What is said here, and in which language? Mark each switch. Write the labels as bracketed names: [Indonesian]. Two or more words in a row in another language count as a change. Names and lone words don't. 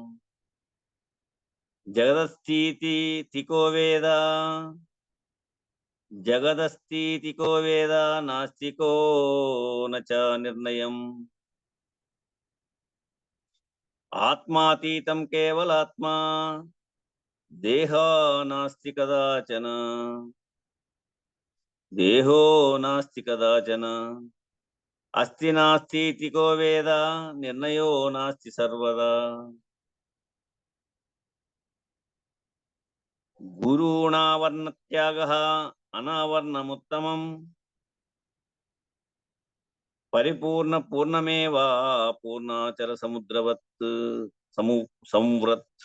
[Sanskrit] జగదస్థితికో వేద జగదస్థితికో వేద నాస్తికో నచ నిర్ణయం. ఆత్మాతీతం కేవలాత్మా దేహో నాస్తి కదాచన. దేహో నాస్తి కదాచన. అస్తి నాస్తికో వేద నిర్ణయో నాస్తి సర్వదా. గురూణావర్ణత్యాగః అనావర్ణముత్తమం. పూర్ణమేవా పూర్ణాచల సముద్రవత్ సంవృత్.